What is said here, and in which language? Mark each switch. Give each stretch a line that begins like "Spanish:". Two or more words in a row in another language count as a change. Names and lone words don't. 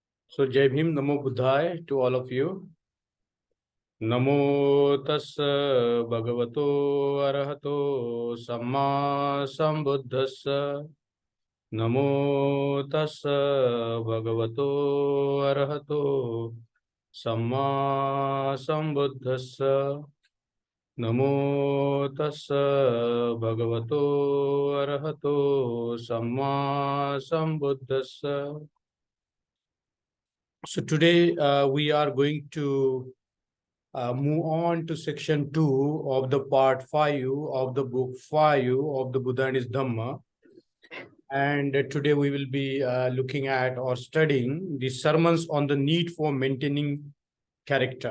English: So
Hindi: Jai Bhim,
Pali: Namo Buddhaya
English: to all of you.
Pali: Namo tassa bhagavato arahato samma sambuddhassa. Namo tassa bhagavato arahato samma sambuddhassa. Namo tassa bhagavato arahato samma sambuddhassa.
English: So today we are going to move on to section 2 of the part 5 of the book 5 of the Buddha and his Dhamma. And today we will be looking at or studying the sermons on the need for maintaining character.